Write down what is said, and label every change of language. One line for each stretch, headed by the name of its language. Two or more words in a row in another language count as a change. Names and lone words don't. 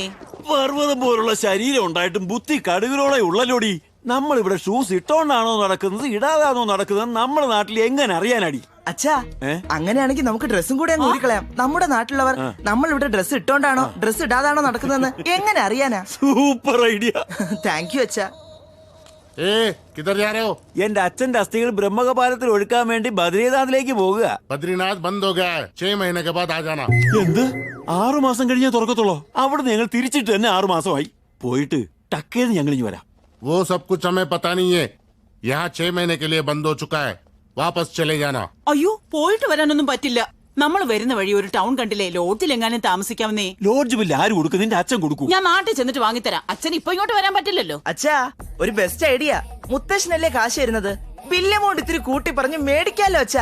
Malayalam: പർവ്വതം പോലുള്ള ശരീരം ഉണ്ടായിട്ടും ബുദ്ധി കടുകിലോടെ ഉള്ളല്ലോടി. നമ്മൾ ഇവിടെ ഷൂസ് ഇട്ടോണ്ടാണോ നടക്കുന്നത് ഇടാതാണോ നടക്കുന്നത് നമ്മുടെ നാട്ടിൽ എങ്ങനെ അറിയാനടി? അച്ഛാ, അങ്ങനെയാണെങ്കിൽ നമുക്ക് ഡ്രസ്സും കൂടെ അങ്ങ് ഊരിക്കളയാം. നമ്മുടെ നാട്ടിലുള്ളവർ നമ്മൾ ഇവിടെ ഡ്രസ് ഇട്ടോണ്ടാണോ ഡ്രസ് ഇടാതാണോ നടക്കുന്നതെന്ന് എങ്ങനെ അറിയാനാ?
English: super idea. thank you അച്ഛാ.
Hindi: किधर जा रहे हो?
Malayalam: എന്റെ അച്ഛന്റെ അസ്ഥികൾ ബ്രഹ്മകപാലത്തിൽ ഒഴുക്കാൻ വേണ്ടി ബദ്രീനാഥിലേക്ക് പോകുക.
Hindi: बद्रीनाथ बंद हो गया है, 6 महीने के बाद आ जाना।
Malayalam: എന്ത് 6 മാസം കഴിഞ്ഞേ തുറക്കത്തുള്ളോ? അവിടെ ഞങ്ങൾ തിരിച്ചിട്ട് തന്നെ 6 മാസമായി. പോയിട്ട് ടക്കേന്ന് ഞങ്ങൾ ഇനി വരാം.
Hindi: वो सब कुछ हमें पता नहीं है। यहाँ 6 महीने के लिए बंद हो चुका है, वापस चले जाना।
Malayalam: അയ്യോ, പോയിട്ട് വരാനൊന്നും പറ്റില്ല. നമ്മൾ വരുന്ന വഴി ഒരു ടൗൺ കണ്ടില്ലേ, ലോഡ്ജിൽ എങ്ങാനും താമസിക്കാവുന്നേ. ലോഡ്ജ് ബില്ല് ആര് കൊടുക്കും? നിന്റെ അച്ഛൻ കൊടുക്കും. ഞാൻ നാട്ടിൽ ചെന്നിട്ട് വാങ്ങിത്തരാം. അച്ഛൻ ഇപ്പൊ ഇങ്ങോട്ട് വരാൻ പറ്റില്ലല്ലോ. അച്ഛാ, ഒരു
English: best idea.
Malayalam: മുത്തശ്ശനല്ലേ കാശ് തരുന്നത്,
English: bill amount
Malayalam: ഇത്തിരി കൂട്ടി പറഞ്ഞ് മേടിക്കാലോ അച്ഛാ.